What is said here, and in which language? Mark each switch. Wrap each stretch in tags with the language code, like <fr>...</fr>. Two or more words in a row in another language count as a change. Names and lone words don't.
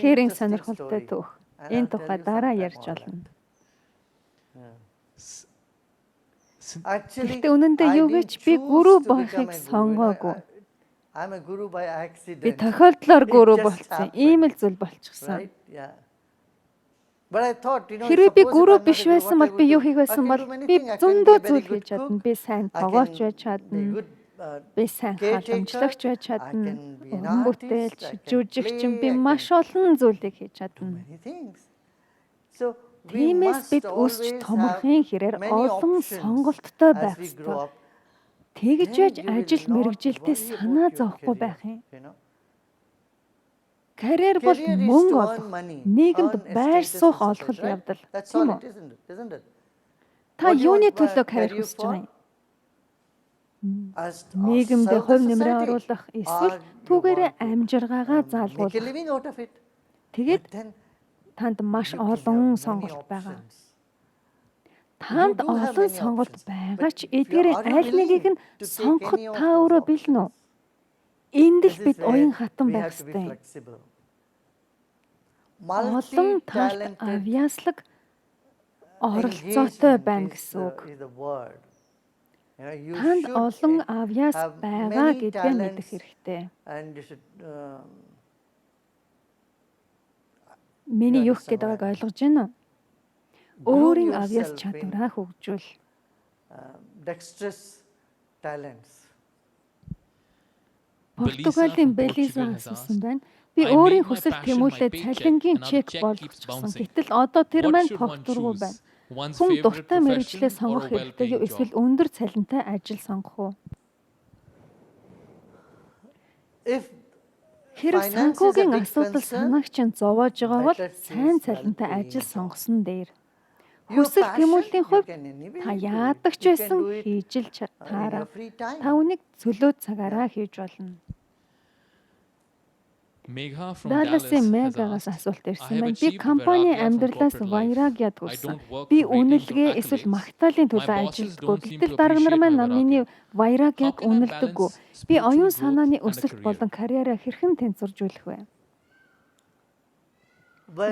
<mn>үнэхээр</mn> <en>interesting</en> <mn>сонирхолтой</mn> <en>story.</en> <mn>түүх.</mn> <en>And</en> <mn>Энэ</mn> <en>I'll</en> <mn>тухай</mn> <en>tell you</en> <mn>дараа</mn> <en>sometime</en> <mn>ярьж</mn> <en>all</en> <mn>олно.</mn> <en>that. S- sin- Actually,</en> <mn>Гэхдээ үнэндээ</mn> <en>I</en> <mn>юу</mn> <en>didn't</en> <mn>гэж би</mn> <en>choose</en> <mn>гүрүү</mn> <en>to become</en> <mn>болохыг</mn> <en>a guru.</en> <mn>сонгоогүй.</mn> <en>I'm a guru by</en> <mn>Би</mn> <en>accident.</en> <mn>тохиолдлоор</mn> <en>It</en> <mn>гүрүү</mn> <en>just</en> <mn>болцсон.</mn> <en>happened.</en> <mn>Ийм л зүйл болчихсон.</mn> <en>Right? Yeah. But I thought,</en> <mn>Хэрвээ би</mn> <en>suppose if</en> <mn>гүрүү</mn> <en>I'm not</en> <mn>биш</mn> <en>a guru,</en> <mn>байсан</mn> <en>what</en> <mn>бол</mn> <en>I</en> <mn>би</mn> <en>would</en> <mn>юу</mn> <en>do?</en> <mn>хийх</mn> <en>I</en> <mn>байсан</mn> <en>can</en> <mn>бол</mn> <en>do many</en> <mn>би</mn> <en>things. I can be</en> <mn>зөндөө</mn> <en>a very</en> <mn>зүйл</mn> <en>good</en> <mn>хийж чадна.</mn> <en>cook.</en> <mn>Би сайн</mn> <en>I</en> <mn>тогоолж</mn> <en>can</en> <mn>байж</mn> <en>be</en> <mn>чадна.</mn> <en>good,</en> <mn>Би сайн халамжлагч байж</mn> <en>I</en> <mn>чадна.</mn> <en>can be an</en> <mn>Уран бүтээлч,</mn> <en>artist, I can</en> <mn>жүжигчин</mn> <en>play,</en> <mn>би</mn> <en>I</en> <mn>маш</mn> <en>can</en> <mn>олон зүйлийг хийж</mn> <en>do</en> <mn>чадна.</mn> <en>many things. So we</en> <mn>Тиймээс</mn> <en>must</en> <mn>бид өсч</mn> <en>always have</en> <mn>томорхын хэрээр</mn> <en>many</en> <mn>олон</mn> <en>options</en> <mn>сонголттой</mn> <en>as</en> <mn>байх</mn> <en>we</en> <mn>ёстой.</mn> <en>grow up.</en> <mn>Тэгж</mn> <en>Then</en> <mn>яаж</mn> <en>you will</en> <mn>ажил</mn> <en>not</en> <mn>мэргэжилтээ</mn> <en>worry</en> <mn>санаа</mn> <en>about your</en> <mn>зовхгүй</mn> <en>career,</en> <mn>байх юм.</mn> <en>you know.</en> <mn>Карьер бол</mn> <en>Career is</en> <mn>мөнгө</mn> <en>to</en> <mn>олох,</mn> <en>earn money,</en> <mn>нийгэмд</mn> <en>earn a</en> <mn>байр</mn> <en>status</en> <mn>суух</mn> <en>and</en> <mn>олгол</mn> <en>such, right?</en> <mn>явдал.</mn> <en>That's</en> <mn>Тийм</mn> <en>all</en> <mn>үү?</mn> <en>it is, isn't it?</en> <mn>Та</mn> <en>What do you</en> <mn>юуны</mn> <en>want</en> <mn>төлөө карьер</mn> <en>career</en> <mn>хүсэж байгаа юм?</mn> <en>As</en> <mn>Нийгэмдээ хувь нэмрээ</mn> <en>society,</en> <mn>оруулах</mn> <en>or</en> <mn>эсвэл</mn> <en>you</en> <mn>түүгээрээ</mn> <en>want to,</en> <mn>амжиргаагаа</mn> <en>make a</en> <mn>заалгуулах.</mn> <en>living out of it.</en> <mn>Тэгээд</mn> <en>But then</en> <mn>танд маш</mn> <en>you can have</en> <mn>олон</mn> <en>many</en> <mn>сонголт байгаа.</mn> <en>options.</en> <mn>Танд</mn> <en>You do have</en> <mn>олон</mn> <en>many</en> <mn>сонголт</mn> <en>options.</en> <mn>байгаа ч</mn> <en>But if you</en> <mn>эдгээрээ</mn> <en>are</en> <mn>аль нэгийг</mn> <en>willing</en> <mn>нь</mn> <en>to take</en> <mn>сонгоход</mn> <en>any of</en> <mn>та</mn> <en>those</en> <mn>өөрөө бэлэн үү?</mn> <en>options,</en> <mn>Энд л</mn> <en>this</en> <mn>бид</mn> <en>is where</en> <mn>уян хатан</mn> <en>we</en> <mn>байх</mn> <en>have to be</en> <mn>ёстой.</mn> <en>flexible.</en> <mn>Олон талт</mn> <en>Multi-talented</en> <mn>авьяаслаг оролцоотой байна</mn> <en>engagement</en> <mn>гэсэн үг.</mn> <en>is the word. You</en> <mn>Танд</mn> <en>should</en> <mn>олон авьяас</mn> <en>have</en> <mn>байгаа</mn> <en>many</en> <mn>гэдгээ</mn> <en>talents</en> <mn>мэдэх хэрэгтэй.</mn> <en>and you should</en> <mn>Миний юу</mn> <en>understand</en> <mn>гэдэг байгааг</mn> <en>why.</en> <mn>ойлгож байна уу?</mn> <en>groom</en> <mn>Өөрийн авьяас</mn> <en>yourself in</en> <mn>чадвараа хөгжүүл.</mn> <en>dexterous talents.</en> <mn>Португалийн</mn> <en>Belisa from</en> <mn>Белиза</mn> <en>Portugal has</en> <mn>асуусан</mn> <en>asked,</en> <mn>байна. Би</mn> <en>I</en> <mn>өөрийн</mn> <en>made my</en> <mn>хүсэл</mn> <en>passion</en> <mn>тэмүүлээд</mn> <en>my paycheck</en> <mn>цалингийн</mn> <en>and now the</en> <mn>чек</mn> <en>check</en> <mn>болгочихсон.</mn> <en>keeps bouncing.</en> <mn>Гэтэл одоо тэр</mn> <en>What</en> <mn>маань</mn> <en>should one</en> <mn>тогтворгүй</mn> <en>choose?</en> <mn>байна.</mn> <en>One's</en> <mn>Хүн</mn> <en>favorite</en> <mn>дуртай мэргэжлээ</mn> <en>profession or</en> <mn>сонгох</mn> <en>a</en> <mn>хэрэгтэй юу</mn> <en>well-paying</en> <mn>эсвэл</mn> <en>job?</en> <mn>өндөр цалинтай ажил сонгох уу?</mn> <en>If</en> <mn>Хэрэг</mn> <en>finance is a</en> <mn>санхүүгийн</mn> <en>big</en> <mn>асуудал</mn> <en>concern,</en> <mn>санааг чинь зовоож байгаа бол</mn> <en>better choose</en> <mn>сайн цалинтай</mn> <en>well-paying</en> <mn>ажил</mn> <en>job.</en> <mn>сонгосон дээр.</mn> <en>Your</en> <mn>Хүсэл</mn> <en>passion,</en> <mn>тэмүүллийн</mn> <en>you</en> <mn>хувьд</mn> <en>can anyway</en> <mn>та</mn> <en>do it.</en> <mn>яадаг ч</mn> <en>You can</en> <mn>байсан</mn> <en>do it,</en> <mn>хийж л</mn> <en>in</en> <mn>таараа.</mn> <en>your free time.</en> <mn>Та үнийг цөлөө цагаараа хийж болно.</mn> <en>Megha from Dallas</en> <mn>Далласын</mn> <en>has</en> <mn>Мегагаас</mn> <en>asked,</en> <mn>асуулт</mn> <en>I</en> <mn>ирсэн</mn> <en>have</en> <mn>байна. Би</mn> <en>achieved</en> <mn>компани</mn> <en>vairagya from</en> <mn>амьдралаас</mn> <en>corporate life.</en> <mn>вайрагяд</mn> <en>I</en> <mn>хүрсэн.</mn> <en>don't work</en> <mn>Би</mn> <en>for ratings or</en> <mn>үнэлгээ эсвэл</mn> <en>accolades.</en> <mn>магтаалын</mn> <en>My</en> <mn>төлөө</mn> <en>bosses</en> <mn>ажилддаг.</mn> <en>don't seem</en> <mn>Гэтэл</mn> <en>to</en> <mn>дарга нар</mn> <en>appreciate</en> <mn>маань</mn> <en>my</en> <mn>миний</mn> <en>How</en> <mn>вайрагяг</mn> <en>can I</en> <mn>үнэлдэггүй.</mn> <en>balance</en> <mn>Би</mn> <en>spiritual</en> <mn>оюун</mn> <en>growth</en> <mn>санааны</mn> <en>and a</en> <mn>өсөлт</mn> <en>career?</en> <mn>болон карьераа хэрхэн тэнцвэржүүлэх вэ?</mn> <en>Vairagya</en>